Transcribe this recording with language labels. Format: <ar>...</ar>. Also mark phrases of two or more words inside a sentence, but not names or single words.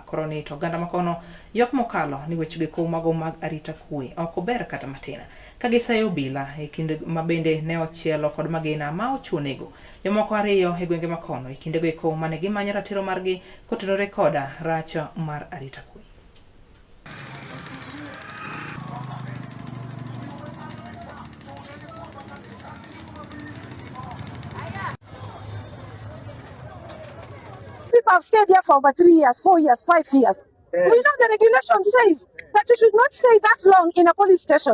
<luo>Koro ni to oganda makono yok mokalo ni weche giko mago mag arita kwee ok ober kata matin. Kagisayo bila e kinde mabende ne ochielo kod magina ma ochunego jomoko ariyo e gwenge makono e kinde giko mane gimanyo ratiro margi kotenore koda rach mar arita kwee.</luo> <en>People have stayed here for over 3 years, 4 years, 5 years. Yes. We know the regulation says that you should not stay that long in a police station.</en>